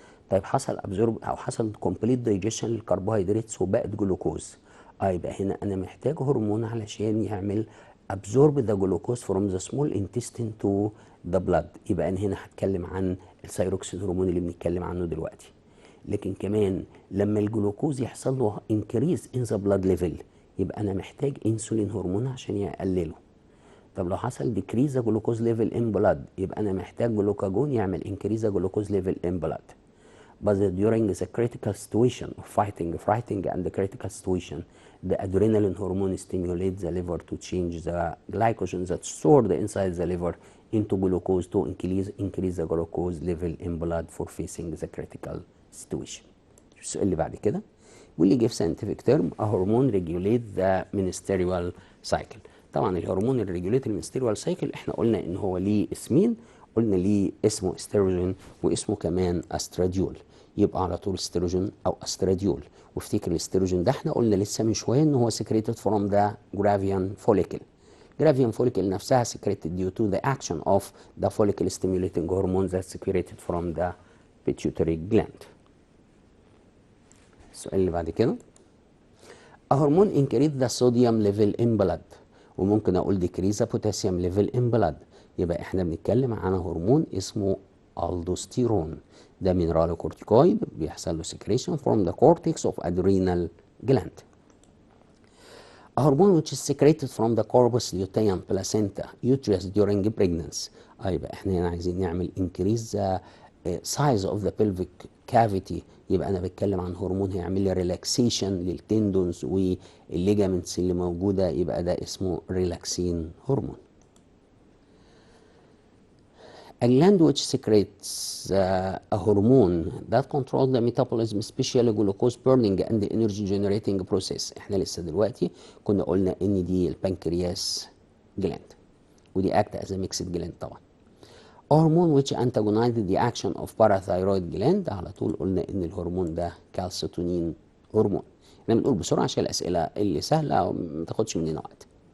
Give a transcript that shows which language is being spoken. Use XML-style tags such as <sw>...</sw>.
<ar>طيب حصل ابزورب او حصل كومبليت دايجيشن للكربوهيدراتس وبقت جلوكوز، يبقى هنا انا محتاج هرمون علشان يعمل</ar> <en>absorb the glucose from the small intestine to the blood.</en> <ar>يبقى انا هنا هتكلم عن الثايروكسين هرمون اللي بنتكلم عنه دلوقتي. لكن كمان لما الجلوكوز يحصل له</ar> <en>increase in the blood level</en> <ar>يبقى انا محتاج انسولين هرمون عشان يقلله. طب لو حصل</ar> <en>decrease the glucose level in blood</en> <ar>يبقى انا محتاج جلوكاجون يعمل</ar> <en>increase the glucose level in blood. But during the critical situation of fighting and the critical situation, the adrenaline hormone stimulates the liver to change the glycogen that's stored inside the liver into glucose to increase the glucose level in blood for facing the critical situation.</en> <ar>السؤال اللي بعد كده واللي</ar> <en>give scientific term a hormone regulate the menstrual cycle.</en> <ar>طبعا الهرمون اللي regulate المنستريال سايكل احنا قلنا ان هو ليه اسمين، قلنا ليه اسمه استروجين واسمه كمان استراديول، يبقى على طول استروجين او استراديول. وافتكر الاستروجين ده احنا قلنا لسه من شويه ان هو</ar> <en>secreted from the Gravian follicle. Gravian follicle نفسها secreted due to the action of the follicle stimulating hormones that's secreted from the pituitary gland.</en> <ar>السؤال اللي بعد كده</ar> <en>a hormone increase the sodium level in blood،</en> <ar>وممكن اقول</ar> <en>decrease the potassium level in blood.</en> <ar>يبقى احنا بنتكلم عن هرمون اسمه الدوستيرون، ده مينرال كورتيكويد بيحصل له</ar> <en>secretion from the cortex of adrenal gland. A hormone which is secreted from the corpus luteum placenta uterus during pregnancy.</en> <ar>يبقى احنا هنا عايزين نعمل</ar> <en>increase the size of the pelvic cavity.</en> <ar>يبقى انا بتكلم عن هرمون هيعمل لي ريلاكسيشن للتندونز والليجامنتس اللي موجوده، يبقى ده اسمه ريلاكسين هرمون.</ar> <en>A gland which secretes a hormone that controls the metabolism, especially glucose burning and the energy generating process.</en> <ar>احنا لسه دلوقتي كنا قلنا ان دي البنكرياس جلاند، ودي</ar> <en>act as a mixed gland</en> <ar>طبعا. هرمون</ar> <en>which antagonizes the action of parathyroid gland،</en> <ar>على طول قلنا ان الهرمون ده كالسيتونين هرمون. احنا بنقول بسرعه عشان الاسئله اللي سهله ما تاخدش مننا وقت.</ar>